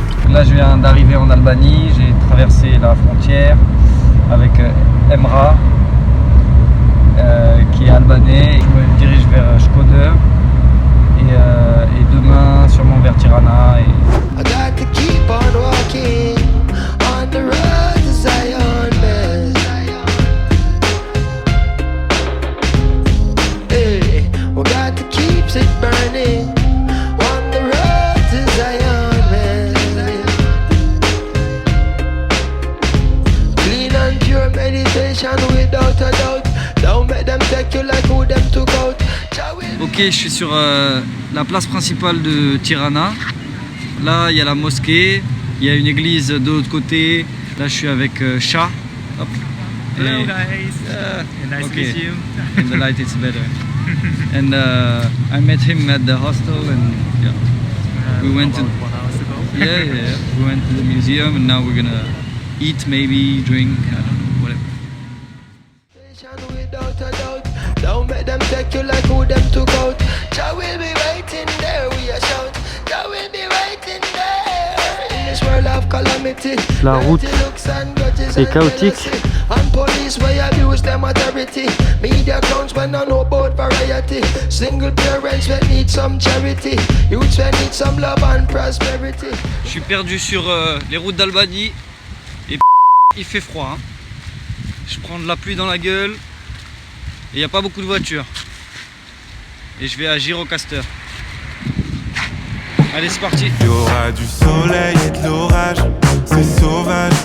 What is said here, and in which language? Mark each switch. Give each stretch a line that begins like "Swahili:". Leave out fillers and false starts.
French: Là, je viens d'arriver en Albanie, j'ai traversé la frontière avec Emrah, qui est albanais, et je me dirige vers Shkodër et demain sûrement vers Tirana.
English: I got to keep on walking on the road to Zion, man. Hey, we got to keep it burning on the road to Zion, man. Clean and pure meditation without a doubt. Don't make them take you like who them took out.
French: Ok, je suis sur la place principale de Tirana. Là, il y a la mosquée, il y a une église de l'autre côté. Là, je suis avec Shah. Hop.
English: Hello guys, nice to meet you. In the light it's better. And I met him at the hostel, and yeah, we went to 1 hour ago. yeah. We went to the museum, and now we're gonna eat, maybe drink, I don't know, whatever. Without a doubt, don't make them take you like who them took out. Jah will be waiting there, we are shout. Jah will be waiting there. In this world of calamity,
French: la route est chaotique.
English: and police way abuse them authority. Media clowns when I know about variety. Single parents when need some charity. Youths when need some love and prosperity.
French: Je suis perdu sur les routes d'Albanie et il fait froid. Hein. Je prends de la pluie dans la gueule et il n'y a pas beaucoup de voitures. Et je vais à Gjirokastër. Allez, c'est parti. Il y aura du soleil et de l'orage, c'est sauvage.